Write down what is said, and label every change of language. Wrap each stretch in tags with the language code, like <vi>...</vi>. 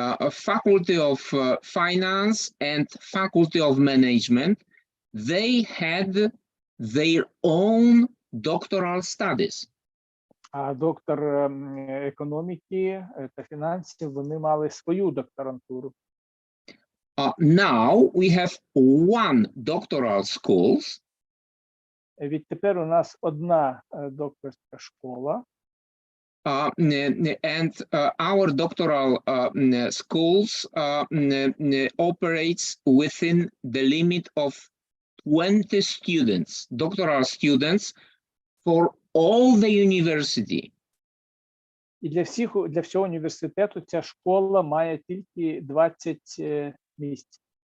<en>Faculty of Finance and Faculty of Management, they had their own doctoral studies.</en> <uk>А доктор економіки та фінансів, вони мали свою докторантуру.</uk> <en>Now we have one doctoral schools.</en> <uk>Відтепер у нас одна докторська школа.</uk> <en>And our doctoral schools operates within the limit of 20 students, doctoral students for all the university.</en> <uk>І для всього університету ця школа має тільки 20 місць.</uk>